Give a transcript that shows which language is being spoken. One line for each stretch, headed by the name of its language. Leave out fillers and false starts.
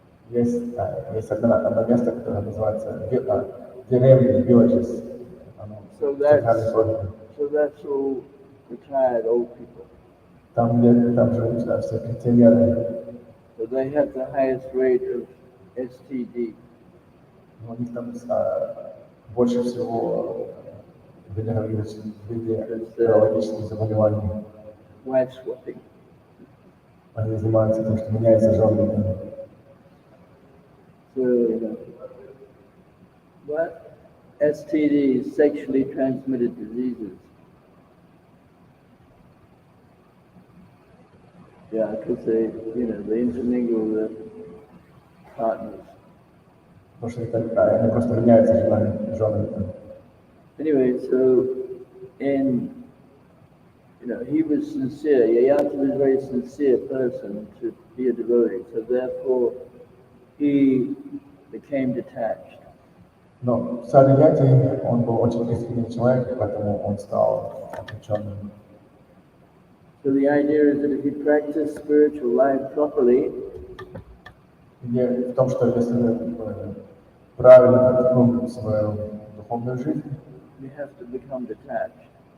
Russian: Есть одно место, которое называется деревня, villages.
English: So that's all retired old people.
Russian: Там живут все пенсионеры.
English: So they have the highest rate of STD.
Russian: У них там больше всего венерологических заболеваний.
English: Wife swapping.
Russian: Они занимаются тем, что меняются женами.
English: So, what? STDs, sexually transmitted diseases. Yeah, because they intermingle with partners.
Russian: Потому что они просто меняются женами.
English: Anyway, so he was sincere. Yayati was a very sincere person to be a devotee. So therefore, he became detached.
Russian: Но царь Yayati, он был очень искренний человек, поэтому он стал отвлеченным.
English: So the idea is that if you practice spiritual life properly,
Russian: Идея в том, что если мы правильно практикуем свою духовную жизнь,
English: you have to become detached.